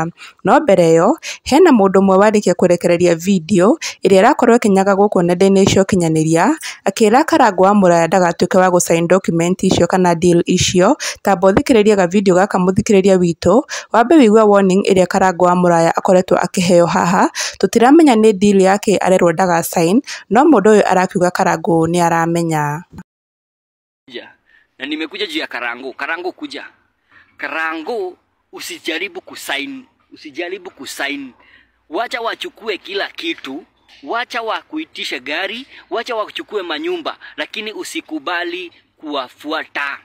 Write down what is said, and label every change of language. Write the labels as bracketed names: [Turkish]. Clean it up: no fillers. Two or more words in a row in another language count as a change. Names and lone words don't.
[Kikuyu] No mbere ĩyo hena mũndũ ũmwe warĩkia kũrekereria video ĩrĩa ĩrakorwo ĩkĩnyaga gũkũ nenda-inĩ cia ũkinyanĩria, akĩra Karangũ wa Mũraya ndagatuĩke wa gũ-sign document icio kana deal icio. Tamba ũthikĩrĩrie ga-video gaka mũthikĩrĩria witũ, wambe wĩigue warning ĩrĩa Karangũ wa Mũraya akoretwo akĩheo haha. Tũtiramenya nĩ deal yake arerwo ndaga-sign, no mũndũ ũyũ arakiuga Karangũ nĩ aramenya. [Swahili] Na nimekuja juu ya Karangũ. Karangũ kuja. Karangũ usijaribu kusign. Usijaribu kusign. Wacha wachukue kila kitu. Wacha wakuitishe gari. Wacha wachukue manyumba. Lakini usikubali kuwafuata.